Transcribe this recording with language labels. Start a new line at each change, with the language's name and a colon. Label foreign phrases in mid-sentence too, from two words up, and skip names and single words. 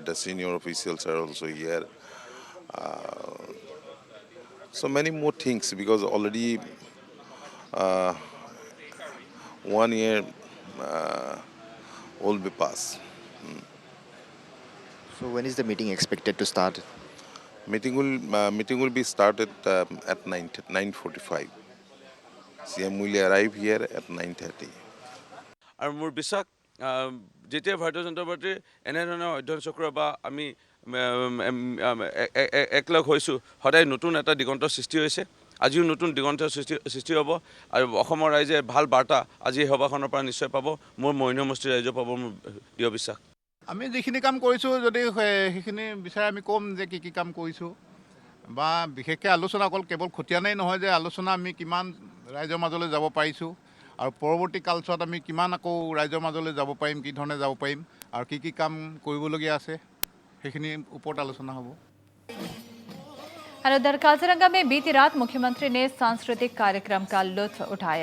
English: The senior officials are also here. So many more things, because already 1 year will be passed. So, when is the meeting expected to start? Meeting will be started at 9:45. CM will arrive here at 9:30.
Assamese: আৰু মোৰ বিশ্বাস যেতিয়া ভাৰতীয় জনতা পাৰ্টীৰ এনেধৰণৰ অধ্যয়ন চক্ৰ বা আমি একলগ হৈছোঁ, সদায় নতুন এটা দিগন্তৰ সৃষ্টি হৈছে। আজিও নতুন দিগন্তৰ সৃষ্টি হ'ব আৰু অসমৰ ৰাইজে ভাল বাৰ্তা আজি এই সভাখনৰ পৰা নিশ্চয় পাব। মোৰ মহিনমস্তিৰ ৰাইজে পাব, মোৰ দৃঢ় বিশ্বাস। আমি যিখিনি কাম কৰিছোঁ, যদি সেইখিনি বিচাৰে আমি ক'ম যে কি কাম কৰিছোঁ, বা বিশেষকৈ আলোচনা অকল কেৱল খতিয়ানেই নহয় যে আলোচনা আমি কিমান ৰাইজৰ মাজলৈ যাব পাৰিছোঁ, আৰু পৰৱৰ্তী কালচোৱাত আমি কিমান আকৌ ৰাইজৰ মাজলৈ যাব পাৰিম, কি ধৰণে যাব পাৰিম, আৰু কি কাম কৰিবলগীয়া আছে, সেইখিনিৰ ওপৰত আলোচনা হ'ব।
Hindi: उधर काजीरंगा में बीती रात मुख्यमंत्री ने सांस्कृतिक कार्यक्रम का लुत्फ उठाया।